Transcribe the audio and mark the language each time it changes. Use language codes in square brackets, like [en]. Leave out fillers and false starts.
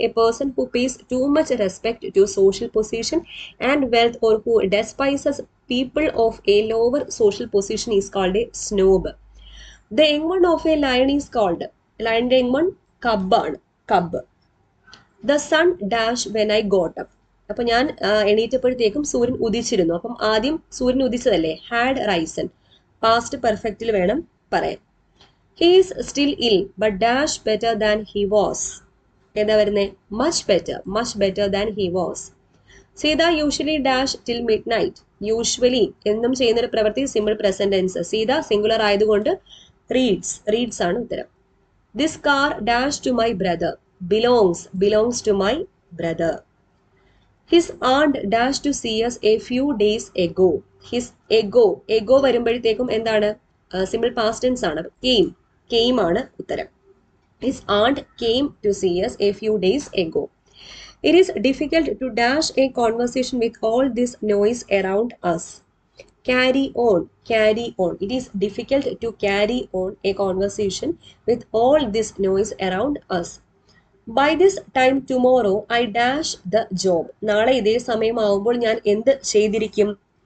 [en] A person who pays too much respect to social position and wealth or who despises people of a lower social position is called a snob. The young one of a lion is called, lionന്റെ young one cub ആണ്. cub. The sun dash when I got up. [ml] അപ്പൊ ഞാൻ എണീറ്റപ്പോഴത്തേക്കും സൂര്യൻ ഉദിച്ചിരുന്നു. അപ്പം ആദ്യം സൂര്യൻ ഉദിച്ചതല്ലേ, [en] Had risen. [ml] Past പെർഫെക്റ്റിൽ വേണം പറയാൻ. [en] He is still ill but dash better than he was. [ml] എന്താ വരുന്നത്? [en] Much better than he was. Sita usually dash till midnight. [ml] Usually എന്നും ചെയ്യുന്നൊരു പ്രവൃത്തി simple present tense. Sita singular ആയതുകൊണ്ട് റീഡ്സ് ആണ് ഉത്തരം. [en] This car dash to my brother. belongs to my brother. His aunt dashed to see us a few days ago. His ego [ml] വരുമ്പോഴത്തേക്കും എന്താണ്? Simple past tense ആണ്. came ആണ് ഉത്തരം. [en] His aunt came to see us a few days ago. It is difficult to dash a conversation with all this noise around us. Carry on. It is difficult to carry on a conversation with all this noise around us. By this time tomorrow I dash the job. [ml] നാളെ ഇതേ സമയമാവുമ്പോൾ ഞാൻ എന്ത് ചെയ്തിരിക്കും?